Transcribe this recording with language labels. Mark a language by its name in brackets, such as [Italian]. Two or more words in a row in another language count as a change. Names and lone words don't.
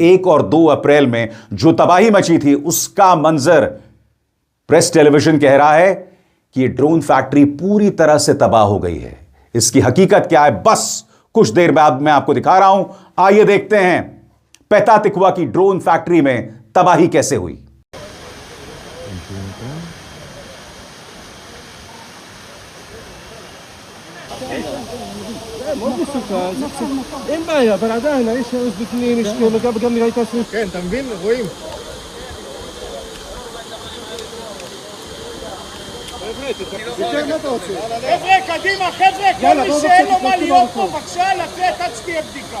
[Hindi] 1 और 2 अप्रैल में जो तबाही मची थी उसका मंजर प्रेस टेलीविजन कह रहा है कि यह [English] drone factory [Hindi] पूरी तरह से तबाह हो गई है। इसकी हकीकत क्या है, बस कुछ देर बाद मैं आपको दिखा रहा हूं। आइए देखते हैं पेता तिकवा की [English] drone factory [Hindi] में तबाही कैसे हुई। [Hebrew] אין בעיה, אבל עדיין, יש הרס בפנים, יש גם נראה את הסוף. כן, אתה מבין? רואים. חבר'ה, קדימה, חבר'ה, כל מי שאין לו מה להיות פה, בבקשה, לצאת עד שתהיה בדיקה.